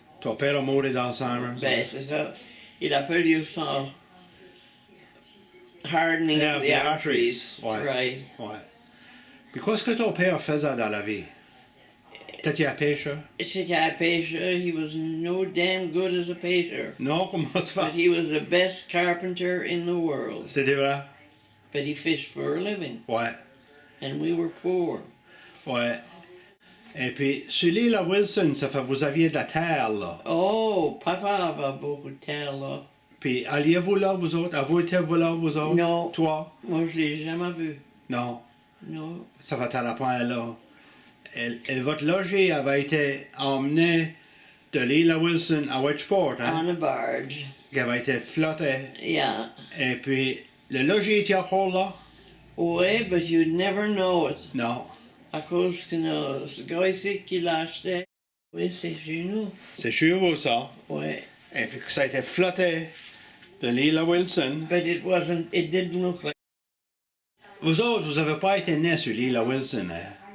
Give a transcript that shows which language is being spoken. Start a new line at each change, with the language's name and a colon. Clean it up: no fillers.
French: Ton père a mouru d'Alzheimer? Ben, c'est ça. Il a perdu son
English: hardening of the arteries.
French: Ouais.
English: Right.
French: Ouais. Puis qu'est-ce que ton père faisait dans la vie? T'étais un pêcheur? C'était un pêcheur.
English: He was no damn good as a pêcheur.
French: Non, comment ça
English: But
French: fait?
English: he was the best carpenter in the world.
French: C'était vrai?
English: But he fished for a living.
French: Ouais.
English: And we were poor.
French: Ouais. Et puis, sur l'île à Wilson, ça fait vous aviez de la terre, là. Oh, papa avait beaucoup de terre, là. Puis, alliez-vous là, vous autres? Avez-vous été là, vous autres? Non. Toi? Moi, je l'ai jamais vu. Non. Non. Ça fait à la point là. Votre logis avait été emmené de l'île à Wilson à Wedgeport, hein? On a barge. Qui avait été flotté.
English: Yeah.
French: Et puis, le logis était encore là?
English: Oui, but you'd never know it.
French: Non. À cause que ce gars ici qui l'a acheté, oui, c'est chez nous. C'est chez vous, ça? Oui. Et puis, ça a été flotté de l'île à Wilson.
English: But it didn't look like...
French: Vous autres, vous n'avez pas été nés sur l'île à Wilson, hein?